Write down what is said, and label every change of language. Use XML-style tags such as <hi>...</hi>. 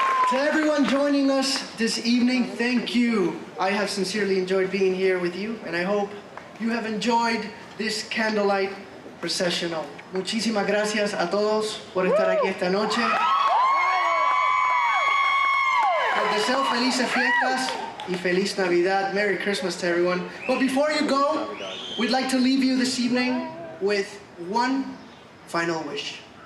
<en>To everyone joining us this evening, thank you. I have sincerely enjoyed being here with you, and I hope you have enjoyed this Candlelight Processional.</en> <es>Muchísimas gracias a todos por estar aquí esta noche. Les deseo felices fiestas y feliz Navidad.</es> <en>Merry Christmas to everyone. But before you go, we'd like to leave you this evening with one final wish.</en>